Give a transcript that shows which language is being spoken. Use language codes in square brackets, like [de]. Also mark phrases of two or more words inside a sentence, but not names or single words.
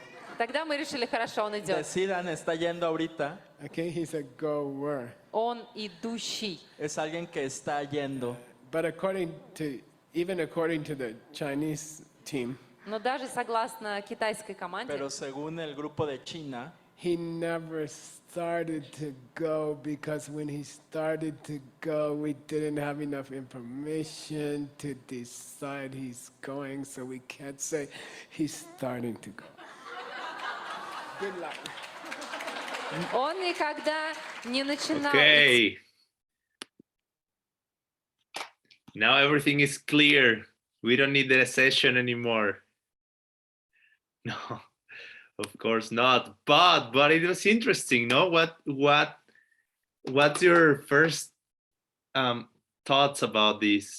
[ru] Тогда мы решили, хорошо, он идет. [es] Decidan, está yendo ahorita. [en] Okay, he's a goer. [ru] Он идущий. [es] Es alguien que está yendo. [en] But even according to the Chinese team, [ru] Но даже согласно китайской команде, [es] Pero según el grupo de China, [en] he never started to go because when he started to go, we didn't have enough information to decide he's going, so we can't say he's starting to go. Good luck. [ru] он никогда не начинал. [en] Okay. Now everything is clear. We don't need the session anymore. No, of course not. But it was interesting. No, what's your first thoughts about this?